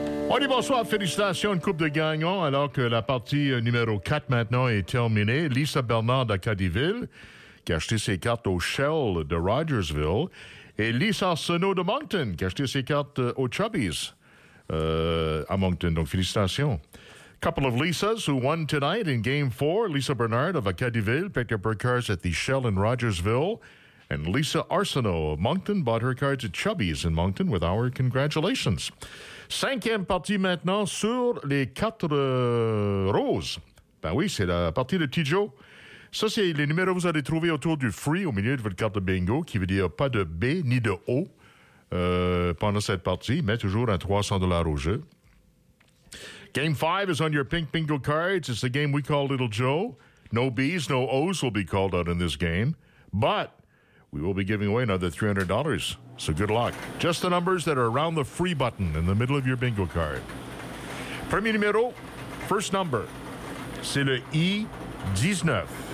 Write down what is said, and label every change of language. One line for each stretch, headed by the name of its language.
French: On dit bonsoir, félicitations, une coupe de gagnants, alors que la partie numéro 4 maintenant est terminée. Lisa Bernard à Caddyville, qui a acheté ses cartes au Shell de Rogersville, et Lisa Arsenault de Moncton, qui a acheté ses cartes aux Chubbies à Moncton. Donc, félicitations.
English: Couple of Lisas who won tonight in Game 4, Lisa Bernard of Caddyville picked up her cards at the Shell in Rogersville, and Lisa Arsenault of Moncton bought her cards at Chubbies in Moncton with our congratulations.
French: Cinquième partie maintenant sur les quatre roses. Ben oui, c'est la partie de Tijo. Ça, c'est les numéros que vous allez trouver autour du free au milieu de votre carte de bingo, qui veut dire pas de B ni de O pendant cette partie, mais toujours un 300$ au jeu.
English: Game 5 is on your pink bingo cards. It's the game we call Little Joe. No B's, no O's will be called out in this game, but we will be giving away another $300. So good luck. Just the numbers that are around the free button in the middle of your bingo card.
French: Premier numéro,
English: first number,
French: c'est le I-19.